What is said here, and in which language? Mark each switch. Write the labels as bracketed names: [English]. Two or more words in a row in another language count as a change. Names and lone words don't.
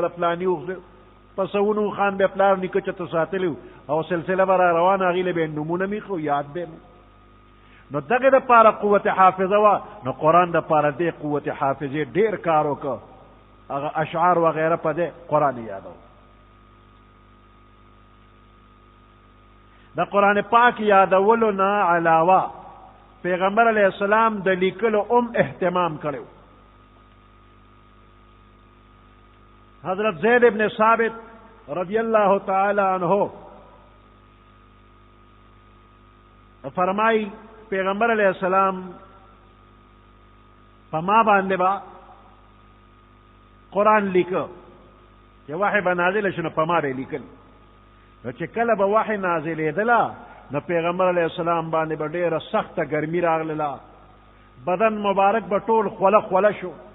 [Pashto] د فلاني اوښ زوی په سوونو اوښان به پلار نیکه چته ساتلي او سلسله به را روانه هغې له به یې نومونه میخو یاد به نو دغه دپاره قوت حافظه وه نو قرآن دپاره دې قوت حافظې ډېر کار وکړه هغه اشعار وغیره په دې قرآن یادو د قرآن پاک یادولو نه علاوه پیغمبر [Arabic] علیہ السلام [Pashto] د لیکلو اهتمام کړو. حضرت زید ابن ثابت [Arabic] رضی اللہ تعالی عنہ [Pashto] فرمائی پیغمبر [Arabic] علیہ السلام [Pashto] پما باندې با قرآن لیکو چې وحی به نازل شنو پما به لیکل. نو چې کله به وحی نازلېدله نو پیغمبر [Arabic] علیہ السلام [Pashto] باندې به ډېره سخته ګرمي راغله، بدن مبارک به ټول خوله خوله شو،